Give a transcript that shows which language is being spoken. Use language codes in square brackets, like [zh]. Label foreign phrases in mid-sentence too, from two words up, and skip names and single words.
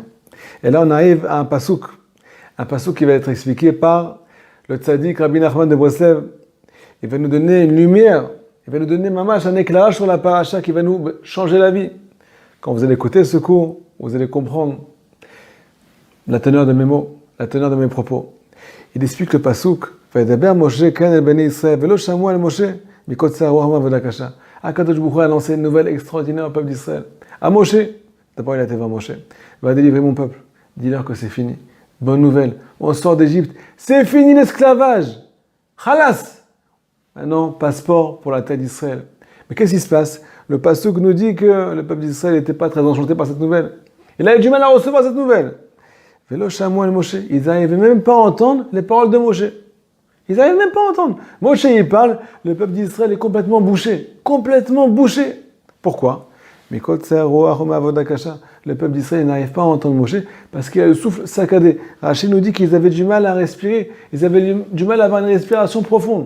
[fr] Et là, on arrive à un pasouk qui va être expliqué par le tzaddik Rabbi Nachman de Breslev. Il va nous donner une lumière, il va nous donner mamash, un éclairage sur la paracha qui va nous changer la vie. Quand vous allez écouter ce cours, vous allez comprendre la teneur de mes mots, la teneur de mes propos. Il explique le pasouk, [he] וידבר משה כן אל בני ישראל ולא שמעו אל משה מקצר רוח ומעבודה קשה. הקדוש ברוך הוא [fr] a lancé une nouvelle extraordinaire au peuple d'Israël. À Moshe, d'abord il a été voir Moshe, va délivrer mon peuple. Dis-leur que c'est fini. Bonne nouvelle, on sort d'Égypte. C'est fini l'esclavage. Khalas. Maintenant, passeport pour la terre d'Israël. Mais qu'est-ce qui se passe? Le passouk nous dit que le peuple d'Israël n'était pas très enchanté par cette nouvelle. Il a eu du mal à recevoir cette nouvelle. [he] ולא שמעו אל משה. [fr] Ils n'arrivaient même pas à entendre les paroles de Moshe. Ils n'arrivaient même pas à entendre. Moshe, il parle, le peuple d'Israël est complètement bouché. Complètement bouché. Pourquoi? Le peuple d'Israël n'arrive pas à entendre Moshe parce qu'il a le souffle saccadé. Rachid nous dit qu'ils avaient du mal à respirer, ils avaient du mal à avoir une respiration profonde.